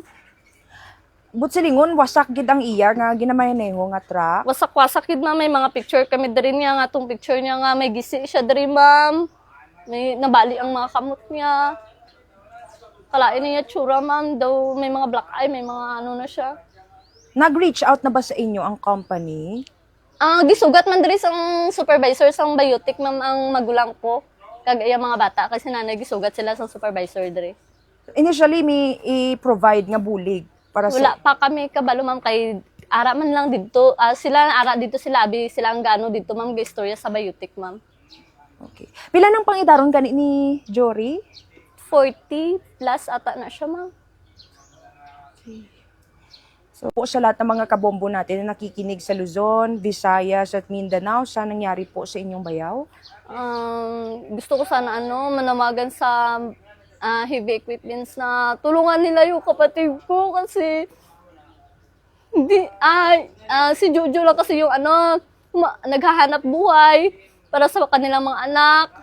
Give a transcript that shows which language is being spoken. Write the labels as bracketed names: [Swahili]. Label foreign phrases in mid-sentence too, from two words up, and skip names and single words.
[Hiligaynon] But silingon wasak gid ang iya nga ginamaneho nga truck. Wasak-wasak gid ma'am, may mga picture kami diri niya nga tong picture niya nga may gisi siya diri ma'am. May nabali ang mga kamot niya. Kalain niya tsura ma'am, daw may mga [English] black eye, [Hiligaynon] may mga ano na siya. [Filipino] Nag-reach out na ba sa inyo ang company? [Hiligaynon] Gisugat man diri sang supervisor sang Biotic ma'am ang magulang ko. Kag iya mga bata kasi nanay gisugat sila sang supervisor diri. Initially may i-provide nga bulig para Wala sa pa kami kabalo ma'am, kay ara man lang dito. Sila ara dito sila abi sila ang gano dito ma'am, ga istorya sa Biotic ma'am. Okay. Pila nang pangidaron gani ni Jory? 40 plus ata na siya ma'am. [Filipino] So po sa lahat ng mga kabombo natin na nakikinig sa Luzon, Visayas at Mindanao, sa nangyari po sa inyong bayaw? Gusto ko sana manawagan sa [English] heavy equipments [Filipino] na tulungan nila yung kapatid ko kasi si Jojo lang kasi yung naghahanap buhay para sa kanilang mga anak.